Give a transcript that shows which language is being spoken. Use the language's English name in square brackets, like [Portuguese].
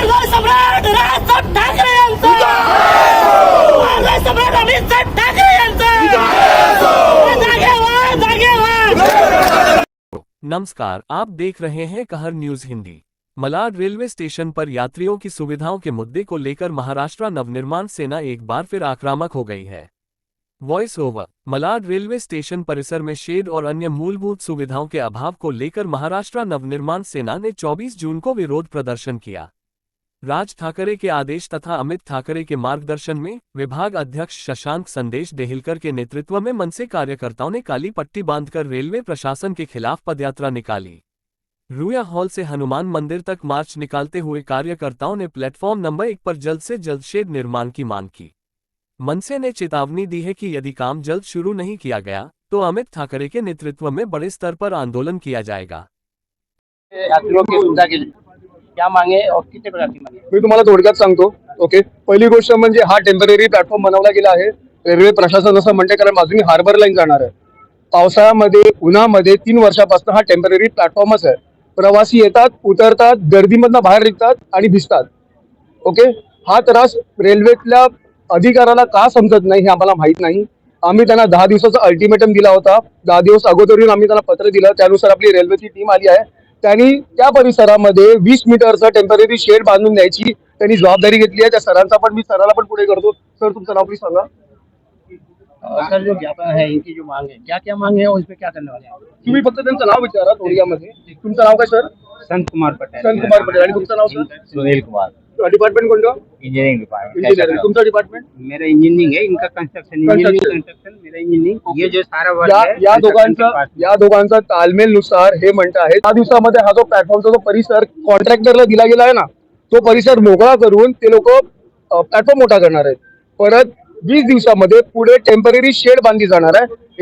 [Marathi] सम्राट राजसाहेब ठाकरे यांचा, सम्राट अमित साहेब ठाकरे यांचा, जागे व्हा, जागे व्हा। [Hindi] नमस्कार, आप देख रहे हैं कहर news Hindi. Malad railway station पर यात्रियों की सुविधाओं के मुद्दे को लेकर महाराष्ट्र नवनिर्माण सेना एक बार फिर आक्रामक हो गई है। Voice over. Malad railway station परिसर में शेड और अन्य मूलभूत सुविधाओं के अभाव को लेकर महाराष्ट्र नवनिर्माण सेना ने 24 जून को विरोध प्रदर्शन किया। राज ठाकरे के आदेश तथा अमित ठाकरे के मार्गदर्शन में विभाग अध्यक्ष शशांक संदेश देहिलकर के नेतृत्व में मनसे कार्यकर्ताओं ने काली पट्टी बांधकर रेलवे प्रशासन के खिलाफ पदयात्रा निकाली। रुया हॉल से हनुमान मंदिर तक मार्च निकालते हुए कार्यकर्ताओं ने प्लेटफॉर्म नंबर 1 पर जल्द से जल्द शेड निर्माण की मांग की। मनसे ने चेतावनी दी है कि यदि काम जल्द शुरू नहीं किया गया तो अमित ठाकरे के नेतृत्व में बड़े स्तर पर आंदोलन किया जाएगा। यात्रियों की सुविधा के लिए क्या मांगे और कितने प्रकार की मांगे? [Marathi] मी तुम्हाला थोडक्यात सांगतो। ओके, पहिली गोष्ट म्हणजे हा टेम्पररी प्लॅटफॉर्म बनवला गेला आहे। रेल्वे प्रशासन असं म्हणते कारण बाजूनी हार्बर लाईन जाणार आहे। पावसाळ्यामध्ये उन्हामध्ये 3 वर्षापासून हा टेम्पररी प्लॅटफॉर्मच आहे। प्रवासी येतात, उतरतात, गर्दीमधनं बाहेर निघतात आणि भिजतात। ओके, हा त्रास रेल्वेतल्या अधिकाऱ्याला का समजत नाही हे आम्हाला माहित नाही। आम्ही त्यांना 10 दिवसाचा अल्टिमेटम दिला होता। 10 दिवस अगोदरून आम्ही त्यांना पत्र दिलं, त्यानुसार आपली रेल्वेची टीम आली आहे। त्यांनी त्या परिसरामध्ये 20 मीटरचं टेम्पररी शेड बांधून द्यायची त्यांनी जबाबदारी घेतली आहे। त्या सरांचा पण मी सराला पण पुढे करतो। सर, तुमचं नाव प्लीज सांगा। [Hindi] सर, जो ज्ञापन है इनकी जो मांग है, क्या क्या मांग है और इस पे क्या करने वाले हैं? [Marathi] तुम्ही फक्त त्यांचं नाव विचारा थोडक्यामध्ये। तुमचं नाव काय सर? संत कुमार पटेल। संत कुमार पटेल। आणि तुमचं नाव सर? सुनील कुमार। डिपार्टमेंट कोणतं? [English] Engineering department. [Marathi] इंजिनियरिंग। तुमचं डिपार्टमेंट? [Hindi] मेरा इंजीनियरिंग है, इनका कंस्ट्रक्शन। मेरा इंजीनियरिंग। ये जो सारा वर्क है [Marathi] या दोघांचा तालमेलनुसार हे म्हणत आहे 10 दिवसामध्ये हा जो प्लॅटफॉर्मचा जो परिसर कॉन्ट्रॅक्टरला दिला गेला आहे ना, तो परिसर मोकळा करून ते लोक प्लॅटफॉर्म मोठा करणार आहेत। परत 20 दिवसामध्ये पुढे टेम्पररी शेड बांधली जाणार आहे।